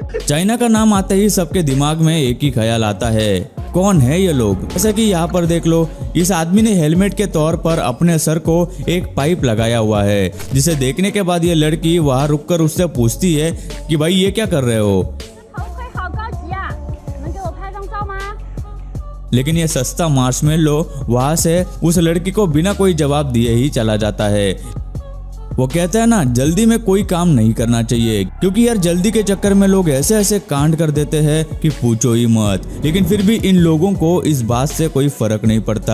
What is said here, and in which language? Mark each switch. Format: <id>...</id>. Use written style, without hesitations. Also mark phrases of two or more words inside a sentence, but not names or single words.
<hi>चाइना का नाम आते ही सबके दिमाग में एक ही ख्याल आता है, कौन है ये लोग। जैसा कि यहाँ पर देख लो, इस आदमी ने हेलमेट के तौर पर अपने सर को एक पाइप लगाया हुआ है, जिसे देखने के बाद ये लड़की वहाँ रुककर उससे पूछती है कि भाई ये क्या कर रहे हो।</hi> <zh>头盔好高级啊！能给我拍张照吗？</zh> <hi>लेकिन ये सस्ता मार्शमेलो वहाँ से उस लड़की को बिना कोई जवाब दिए ही चला जाता है। वो कहता है ना, जल्दी में कोई काम नहीं करना चाहिए, क्योंकि यार जल्दी के चक्कर में लोग ऐसे ऐसे कांड कर देते हैं कि पूछो ही मत। लेकिन फिर भी इन लोगों को इस बात से कोई फर्क नहीं पड़ता।</hi>